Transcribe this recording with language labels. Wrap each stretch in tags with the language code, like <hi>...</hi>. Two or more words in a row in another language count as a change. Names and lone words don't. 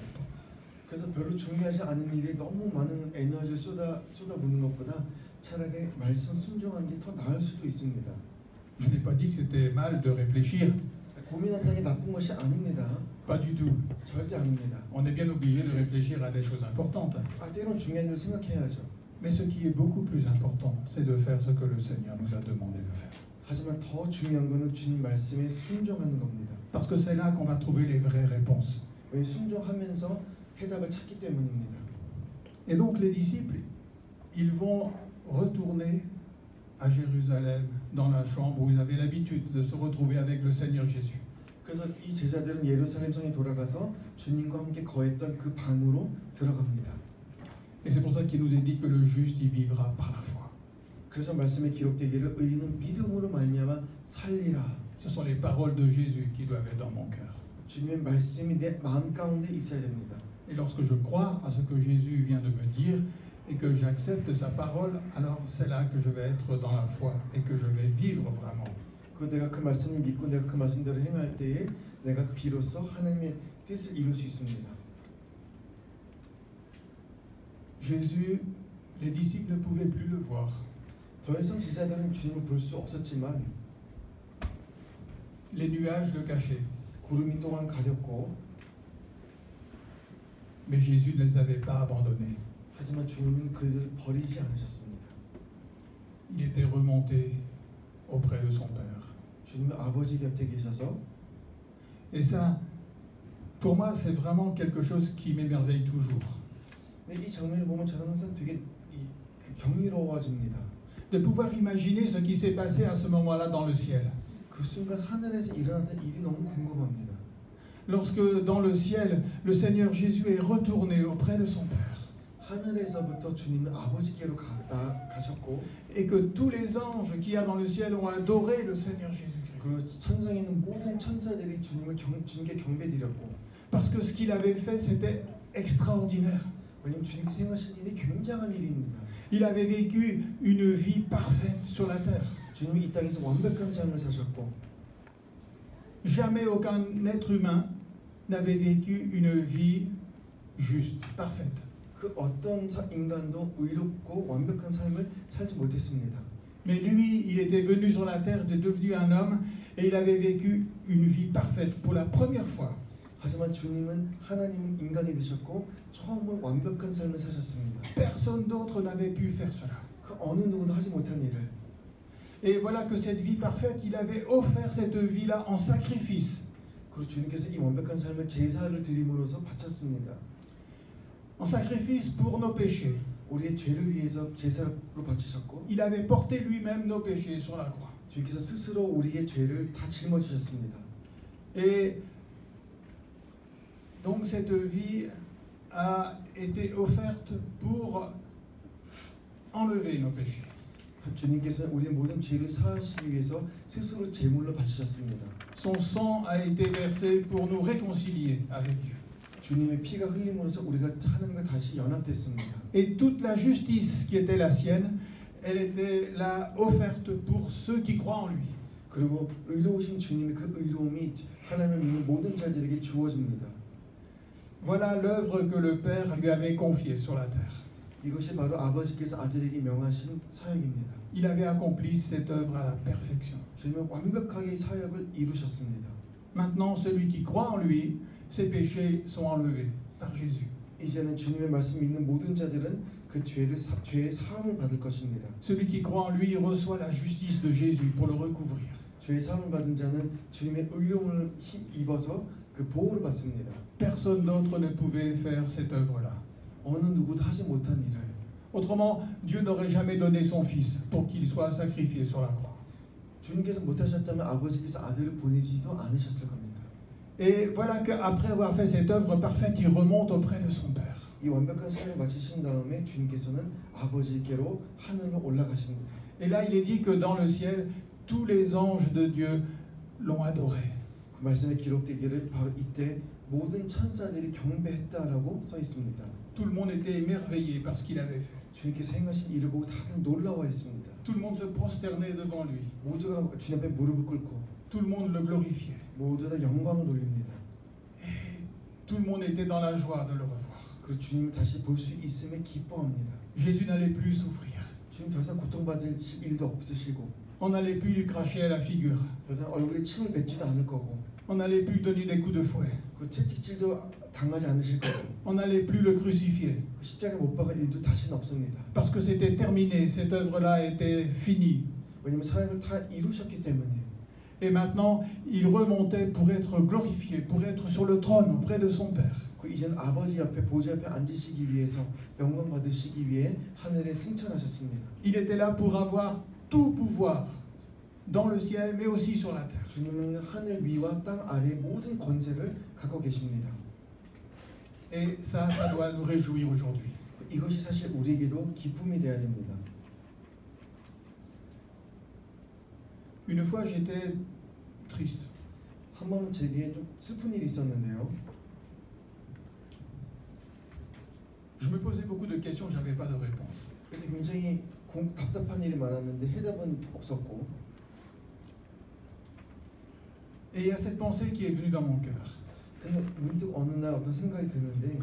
<ko>그래서 별로 중요하지 않은 일에 너무 많은 에너지를 쏟아붓는 것보다 차라리 말씀 순종하는 게 더 나을 수도 있습니다.</ko> <fr>Je n'ai pas dit que c'était mal de réfléchir,</fr> <ko>고민한다는 게 나쁜 것이 아닙니다.</ko> <fr>pas du tout.</fr> <ko>절대 아닙니다.</ko> <fr>On est bien obligé de réfléchir à des choses importantes.</fr> <ko>때론 중요한 일을 생각해야죠.</ko> <fr>Mais ce qui est beaucoup plus important, c'est de faire ce que le Seigneur nous a demandé de faire.</fr> <ko>하지만 더 중요한 것은 주님 말씀에 순종하는 겁니다.</ko> <fr>Parce que c'est là qu'on va trouver les vraies réponses.</fr> <ko>왜 순종하면서 해답을 찾기 때문입니다.</ko> <fr>Et donc les disciples, ils vont retourner à Jérusalem, dans la chambre où ils avaient l'habitude de se retrouver avec le Seigneur Jésus.</fr> <ko>그래서 이 제자들은 예루살렘 성에 돌아가서 주님과 함께 거했던 그 방으로 들어갑니다.</ko> <fr>Et c'est pour ça qu'il nous est dit que le juste y vivra par la foi.</fr> <ko>그래서 말씀에 기록되기를 의인은 믿음으로 말미암아 살리라.</ko> <fr>Ce sont les paroles de Jésus qui doivent être dans mon cœur.</fr> <ko>주님의 말씀이 내 마음 가운데 있어야 됩니다.</ko> <fr>Et lorsque je crois à ce que Jésus vient de me dire et que j'accepte sa parole, alors c'est là que je vais être dans la foi et que je vais vivre vraiment.</fr> <ko>내가 그 말씀을 믿고 내가 그 말씀대로 행할 때에 내가 비로소 하나님의 뜻을 이룰 수 있습니다.</ko> <fr>Jésus, les disciples ne pouvaient plus le voir.</fr> <ko>더 이상 제자들은 주님을 볼 수 없었지만</ko> <fr>Les nuages le cachaient.</fr> <ko>구름이 또한 가렸고</ko> <fr>Mais Jésus ne les avait pas abandonnés.</fr> <ko>하지만 주님은 그들을 버리지 않으셨습니다.</ko> <fr>Il était remonté auprès de son Père.</fr> <ko>주님은 아버지 곁에 계셔서</ko> <fr>Et ça, pour moi, c'est vraiment quelque chose qui m'émerveille toujours.</fr> <ko>근데 이 장면을 보면 저는 항상 되게 경이로워집니다.</ko> <fr>De pouvoir imaginer ce qui s'est passé à ce moment-là dans le ciel.</fr> <ko>그 순간 하늘에서 일어났던 일이 너무 궁금합니다.</ko> <fr>Lorsque dans le ciel, le Seigneur Jésus est retourné auprès de son Père.</fr> <ko>하늘에서부터 주님은 아버지께로 가셨고</ko> <fr>Et que tous les anges qu'il y a dans le ciel ont adoré le Seigneur Jésus-Christ.</fr> <ko>그리고 천상에 있는 모든 천사들이 주님께 경배드렸고</ko> <fr>Parce que ce qu'il avait fait, c'était extraordinaire.</fr> <ko>왜냐면 주님께서 행하신 일이 굉장한 일입니다.</ko> <fr>Il avait vécu une vie parfaite sur la terre.</fr> <ko>주님이 이 땅에서 완벽한 삶을 사셨고</ko> <fr>Jamais aucun être humain n'avait vécu une vie juste, parfaite.</fr> <ko>그 어떤 인간도 의롭고 완벽한 삶을 살지 못했습니다.</ko> <fr>Mais lui, il était venu sur la terre, était devenu un homme, et il avait vécu une vie parfaite pour la première fois.</fr> <ko>하지만 주님은 하나님 인간이 되셨고 처음으로 완벽한 삶을 사셨습니다.</ko> <fr>Personne d'autre n'avait pu faire cela.</fr> <ko>그 어느 누구도 하지 못한 일을.</ko> <fr>Et voilà que cette vie parfaite, il avait offert cette vie-là en sacrifice.</fr> <ko>그리고 주님께서 이 완벽한 삶을 제사를 드림으로써 바쳤습니다.</ko> <fr>En sacrifice pour nos péchés.</fr> <ko>우리의 죄를 위해서 제사로 바치셨고</ko> <fr>Il avait porté lui-même nos péchés sur la croix.</fr> <ko>주님께서 스스로 우리의 죄를 다 짊어지셨습니다.</ko> <fr>Et donc cette vie a été offerte pour enlever nos péchés.</fr> <ko>주님께서 우리의 모든 죄를 사하시기 위해서 스스로 제물로 바치셨습니다.</ko> <fr>Son sang a été versé pour nous réconcilier avec Dieu.</fr> <ko>주님의 피가 흘림으로써 우리가 하나님과 다시 연합됐습니다.</ko> <fr>Et toute la justice qui était la sienne, elle était là offerte pour ceux qui croient en lui.</fr> <ko>그리고 의로우신 주님의 그 의로움이 하나님을 믿는 모든 자들에게 주어집니다.</ko> <fr>Voilà l'œuvre que le Père lui avait confiée sur la terre.</fr> <ko>이것이 바로 아버지께서 아들에게 명하신 사역입니다.</ko> <fr>Il avait accompli cette œuvre à la perfection.</fr> <ko>주님은 완벽하게 이 사역을 이루셨습니다.</ko> <fr>Maintenant, celui qui croit en lui, ses péchés sont enlevés par Jésus.</fr> <ko>이제는 주님의 말씀 믿는 모든 자들은 그 죄의 사함을 받을 것입니다.</ko> <fr>Celui qui croit en lui reçoit la justice de Jésus pour le recouvrir.</fr> <ko>죄의 사함을 받은 자는 주님의 의로움을 입어서 그 보호를 받습니다.</ko> <fr>Personne d'autre ne pouvait faire cette œuvre-là.</fr> <ko>어느 누구도 하지 못한 일을.</ko> <fr>Autrement, Dieu n'aurait jamais donné son Fils pour qu'il soit sacrifié sur la croix.</fr> <ko>주님께서 못하셨다면 아버지께서 아들을 보내지도 않으셨을 겁니다.</ko> <fr>Et voilà qu'après avoir fait cette œuvre parfaite, il remonte auprès de son Père.</fr> <ko>이 완벽한 삶을 마치신 다음에 주님께서는 아버지께로 하늘로 올라가십니다.</ko> <fr>Et là, il est dit que dans le ciel, tous les anges de Dieu l'ont adoré.</fr> <ko>그 말씀에 기록되기를 바로 이때 모든 천사들이 경배했다라고 써 있습니다.</ko> <fr>Tout le monde était émerveillé par ce qu'il avait fait.</fr> <ko>주님께서 행하신 일을 보고 다들 놀라워했습니다.</ko> <fr>Tout le monde se prosternait devant lui.</fr> <ko>모두가 주님 앞에 무릎을 꿇고</ko> <fr>Tout le monde le glorifiait.</fr> <ko>모두 다 영광을 돌립니다.</ko> <fr>Et tout le monde était dans la joie de le revoir.</fr> <ko>그리고 주님을 다시 볼 수 있음에 기뻐합니다.</ko> <fr>Jésus n'allait plus souffrir.</fr> <ko>주님 더 이상 고통받을 일도 없으시고</ko> <fr>On n'allait plus lui cracher à la figure.</fr> <ko>더 이상 얼굴에 침을 뱉지도 않을 거고</ko> <fr>On n'allait plus lui donner des coups de fouet.</fr> <ko>그 채찍질도 당하지 않으실 거고</ko> <fr>On n'allait plus le crucifier.</fr> <ko>그 십자가에 못 박을 일도 다시는 없습니다.</ko> <fr>Parce que c'était terminé. Cette œuvre-là était finie.</fr> <ko>왜냐하면 사역을 다 이루셨기 때문이에요.</ko> <fr>Et maintenant, il remontait pour être glorifié, pour être sur le trône auprès de son Père.</fr> <ko>그 이제는 아버지 옆에 보좌 옆에 앉으시기 위해서 영광 받으시기 위해 하늘에 승천하셨습니다.</ko> <fr>Il était là pour avoir tout pouvoir dans le ciel, mais aussi sur la terre.</fr> <ko>주님은 하늘 위와 땅 아래의 모든 권세를 갖고 계십니다.</ko> <fr>Et ça doit nous réjouir aujourd'hui.</fr> <ko>이것이 사실 우리에게도 기쁨이 되어야 됩니다.</ko> <fr>Une fois, j'étais triste.</fr> <ko>한 번은 제게 좀 슬픈 일이 있었는데요.</ko> <fr>Je me posais beaucoup de questions, j'avais pas de réponse.</fr> <ko>그때 굉장히 답답한 일이 많았는데 해답은 없었고.</ko> <fr>Et il y a cette pensée qui est venue dans mon cœur.</fr> <ko>그래서 문득 어느 날 어떤 생각이 드는데,</ko>